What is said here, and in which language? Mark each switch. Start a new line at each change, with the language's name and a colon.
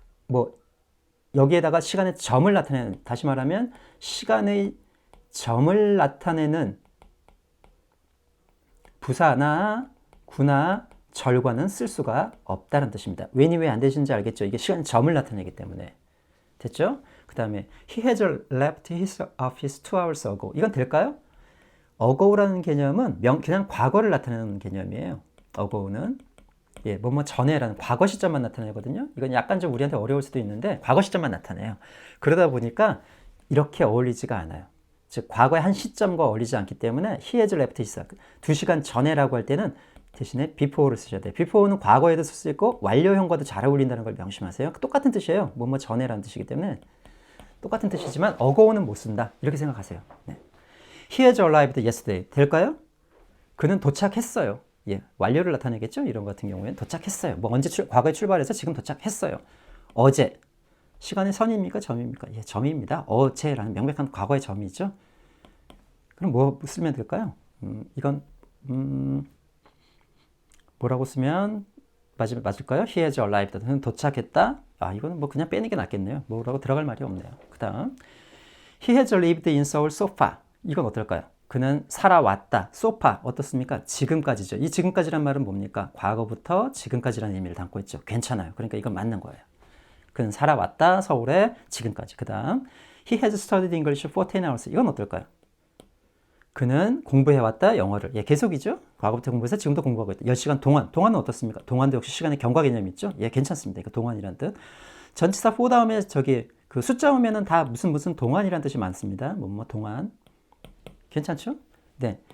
Korean: 뭐 여기에다가 시간의 점을 나타내는, 다시 말하면 시간의 점을 나타내는 부사나 구나 절과는 쓸 수가 없다는 뜻입니다. when이 왜 안 되시는지 알겠죠? 이게 시간 점을 나타내기 때문에. 됐죠? 그 다음에
English: he has left his office 2 hours ago.
Korean: 이건 될까요? ago라는 개념은 그냥 과거를 나타내는 개념이에요. ago는 예, 뭐뭐 전에라는 과거 시점만 나타내거든요. 이건 약간 좀 우리한테 어려울 수도 있는데 과거 시점만 나타내요. 그러다 보니까 이렇게 어울리지가 않아요. 즉 과거의 한 시점과 어울리지 않기 때문에
English: he has left his
Korean: 2시간 전에라고 할 때는 대신에 before를 쓰셔야 돼요. before는 과거에도 쓸 수 있고 완료형과도 잘 어울린다는 걸 명심하세요. 똑같은 뜻이에요. 뭐뭐 전에라는 뜻이기 때문에 똑같은 뜻이지만 ago는 못 쓴다. 이렇게 생각하세요. 네.
English: He has arrived yesterday.
Korean: 될까요? 그는 도착했어요. 예, 완료를 나타내겠죠? 이런 것 같은 경우에는 도착했어요. 뭐 언제 과거에 출발해서 지금 도착했어요. 어제. 시간의 선입니까? 점입니까? 예, 점입니다. 어제라는 명백한 과거의 점이죠. 그럼 뭐 쓰면 될까요? 이건 뭐라고 쓰면 맞을까요?
English: He has arrived.
Korean: 그는 도착했다. 아, 이거는 뭐 그냥 빼는 게 낫겠네요. 뭐라고 들어갈 말이 없네요. 그 다음
English: He has lived in Seoul so far.
Korean: 이건 어떨까요? 그는 살아왔다.
English: so far
Korean: 어떻습니까? 지금까지죠. 이 지금까지란 말은 뭡니까? 과거부터 지금까지라는 의미를 담고 있죠. 괜찮아요. 그러니까 이건 맞는 거예요. 그는 살아왔다. 서울에 지금까지. 그 다음
English: He has studied English for 10 hours.
Korean: 이건 어떨까요? 그는 공부해왔다. 영어를. 예, 계속이죠. 과거부터 공부해서 지금도 공부하고 있다. 10시간 동안. 동안은 어떻습니까? 동안도 역시 시간의 경과 개념이 있죠. 예, 괜찮습니다. 이거 동안이란 뜻. 전치사 for 다음에 그 숫자 오면은 다 무슨 동안이란 뜻이 많습니다. 뭐 동안. 괜찮죠? 네.